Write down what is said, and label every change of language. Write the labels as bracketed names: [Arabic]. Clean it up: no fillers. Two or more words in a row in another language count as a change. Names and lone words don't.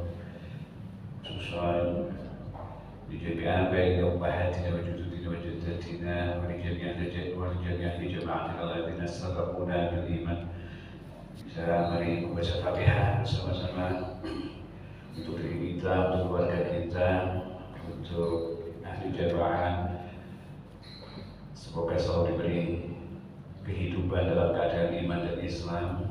[Arabic] خصوصاً di جميعاً baik أمهاتنا وجدودنا وجداتنا ولجميع جماعتنا الذين سبقونا بالإيمان. [Malay] Saya mari membaca Fatihah bersama-sama untuk diri kita, untuk keluarga kita, untuk ahli jamaah. Semoga selalu diberi kehidupan dalam keadaan iman dan Islam.